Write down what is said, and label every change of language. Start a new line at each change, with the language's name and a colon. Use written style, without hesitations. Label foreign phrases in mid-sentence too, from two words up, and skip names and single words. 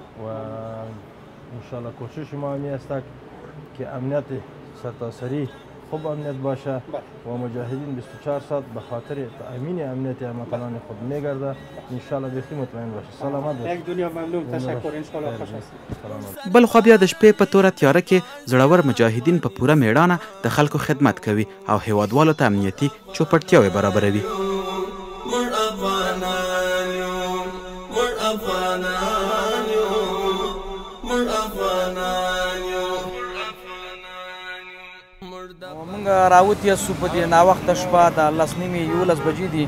Persian: و انشالله کوشش ما همی است که امنیت سرتاسری خوب امنیت باشه و مجاهدین 24 ساعت به خاطر تأمین امنیت هموطنان خود میگرده. انشالله بخیر مطمئن باشه. سلامت باشه. یک دنیا ممنون. تشکر. انشالله خوش هستید.
Pashto: بل خو بیا د شپې په توره تیاره کې زړور مجاهدین په پوره میړانه د خلکو خدمت کوي او هیوادوالو ته امنیتي چوپړتیاوې برابروي. مونږ راوتي یو په دې ناوخته شپه د 11:30 بجې دي.